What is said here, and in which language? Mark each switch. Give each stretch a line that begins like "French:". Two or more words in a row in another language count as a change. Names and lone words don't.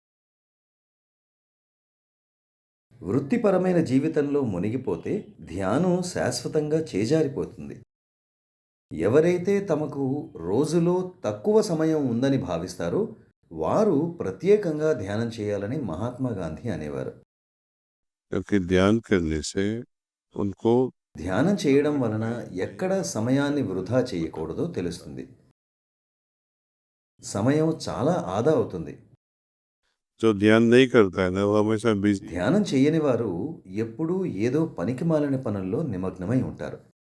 Telugu: వృత్తిపరమైన జీవితంలో మునిగిపోతే ధ్యానం శాశ్వతంగా చేజారిపోతుంది. ఎవరైతే తమకు రోజులో తక్కువ సమయం ఉందని భావిస్తారో వారు ప్రత్యేకంగా ధ్యానం చేయాలని మహాత్మా గాంధీ అనేవారు.
Hindi: क्योंकि ध्यान करने से उनको
Telugu: ధ్యానం చేయడం వలన ఎక్కడ సమయాన్ని వృధా చేయకూడదో తెలుస్తుంది. సమయం చాలా ఆదా అవుతుంది.
Hindi: जो ध्यान नहीं करता है ना वो हमेशा बिजी
Telugu: ధ్యానం చేయని వారు ఎప్పుడూ ఏదో పనికిమాలిన పనుల్లో నిమగ్నమై ఉంటారు.